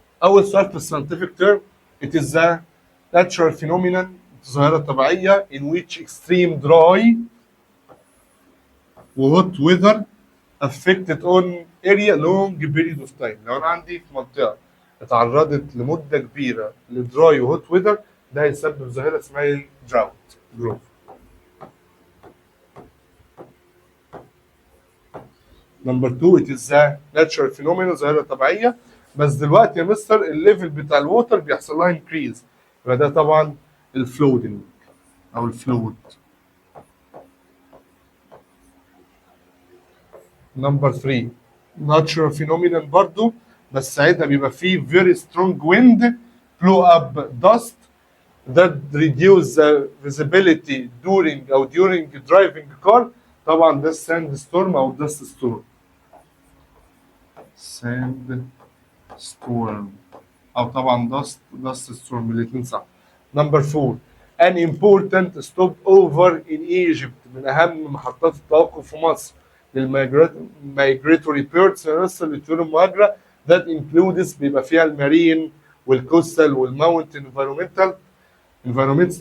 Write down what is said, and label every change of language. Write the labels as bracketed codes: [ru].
[ar] اول سؤال في الساينتفك تيرم [en] it is the natural phenomenon [ar] ظاهره طبيعيه [en] in which extreme dry و hot weather affected on area long period of time. [ar] لو انا عندي في منطقه اتعرضت لمده كبيره لدراي وهوت ويذر، ده هيسبب ظاهره اسمها الدراوت جروث. نمبر 2 [en] it is the natural phenomenon [ar] ظاهره طبيعيه، بس دلوقتي يا مستر الليفل بتاع الووتر بيحصل لها انكريز، يبقى ده طبعا الفلودنج او الفلود. [en] number 3 natural phenomenon [ar] برضو، بس ساعتها بيبقى فيه [en] very strong wind blow up dust that reduce the visibility during driving car. [ar] طبعا ده [en] sand storm او dust storm. sand storm او طبعا dust storm الاثنين صح. [ar] نمبر 4 [en] an important stopover in Egypt [ar] من اهم محطات التوقف في مصر للمايجريتوري بيردز للطيور المهاجره [en] that includes [ar] بيبقى فيها المارين والكوستال والماونتن environments.